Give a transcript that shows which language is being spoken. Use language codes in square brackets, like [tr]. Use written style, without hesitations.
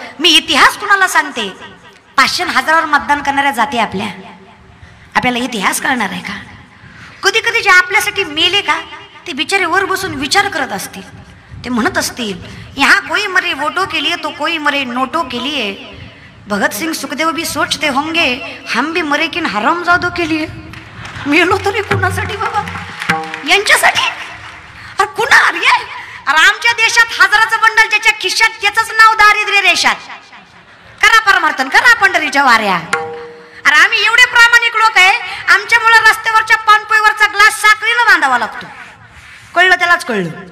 [mr] मी इतिहास कुणाला सांगते? 500 हजारावर मतदान करणाऱ्या जाती आपल्याला इतिहास कळणार आहे का? कधी कधी जे आपल्यासाठी मेले का ते बिचारे वर बसून विचार करत असतील. ते म्हणत असतील, [hi] यहाँ कोई मरे वोटों के लिए तो कोई मरे नोटों के लिए. भगत सिंह सुखदेव भी सोचते होंगे हम भी मरे किन हरामजादों के लिए. [mr] मेलो तरी कुणासाठी बाबा? यांच्यासाठी. अरे कुणा अरे आमच्या देशात हजाराचं बंडल ज्याच्या खिशात त्याचंच नाव दारिद्र्य रेषात. करा परमार्थन, करा पंढरीच्या वाऱ्या. अरे आम्ही एवढे प्रामाणिक लोक आहे, आमच्यामुळे रस्त्यावरच्या पानपोईवरचा ग्लास साखरीनं बांधावा लागतो. कळलं? त्यालाच कळलं.